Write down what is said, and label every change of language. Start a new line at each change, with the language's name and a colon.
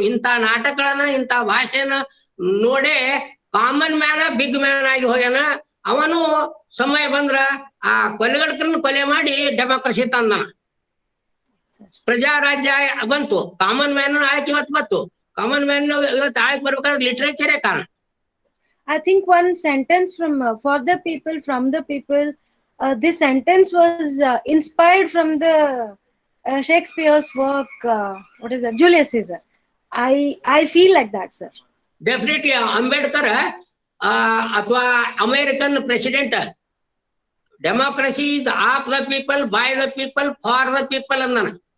Kannada: ಇಂಥ ನಾಟಕಗಳನ್ನ ಇಂಥ ಭಾಷೆನ ನೋಡೇ ಕಾಮನ್ ಮ್ಯಾನ ಬಿಗ್ ಮ್ಯಾನ್ ಆಗಿ ಹೋಗ್ಯಾನ. ಅವನು ಸಮಯ ಬಂದ್ರ ಆ ಕೊಲೆಗಡಕರನ್ನ ಕೊಲೆ ಮಾಡಿ ಡೆಮೋಕ್ರಸಿ ತಂದನ. ಪ್ರಜಾರಾಜ್ಯ ಬಂತು. ಕಾಮನ್ ಮ್ಯಾನ್ ಆಳಕ್ಕೆ ಇವತ್ತು ಬಂತು. ಕಾಮನ್ ಮ್ಯಾನ್ ಇವತ್ತು ಆಳಕ್ಕೆ ಬರ್ಬೇಕಾದ್ರೆ ಲಿಟ್ರೇಚರೇ ಕಾರಣ.
English: I think one sentence from for the people, from the people. This sentence was inspired from the Shakespeare's work. What is that? Julius Caesar. I feel like that, sir. Definitely.
Kannada: Ambedkar ಅಥವಾ American president
English: democracy is of the people,
Kannada: by the people, for the people ಅಂದನ.